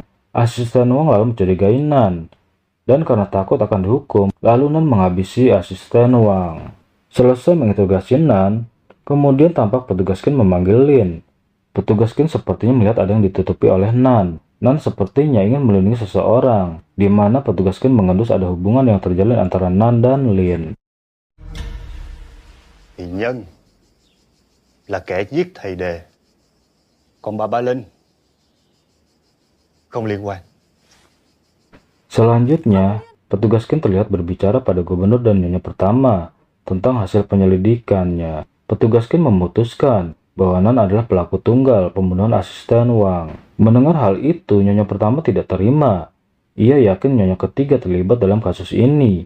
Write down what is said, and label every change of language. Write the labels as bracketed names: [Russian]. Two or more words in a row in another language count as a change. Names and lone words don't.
[Indonesian] Asisten Wang lalu mencurigai Nan. Dan karena takut akan dihukum, lalu Nan menghabisi asisten Wang. Selesai menginterogasi Nan, kemudian tampak petugas Kin memanggil Lin. Petugas Kin sepertinya melihat ada yang ditutupi oleh Nan. Nan sepertinya ingin melindungi seseorang, di mana petugas Kin mengendus ada hubungan yang terjalin antara Nan dan Lin. [Vietnamese] Thì Nhân là kẻ giết thầy Đề, còn bà Linh không liên quan. [Indonesian] Selanjutnya, petugas Kin terlihat berbicara pada gubernur dan nyonya pertama tentang hasil penyelidikannya. Petugas Kin memutuskan bahwa Nan adalah pelaku tunggal pembunuhan asisten Wang. Mendengar hal itu, nyonya pertama tidak terima. Ia yakin nyonya ketiga terlibat dalam kasus ini.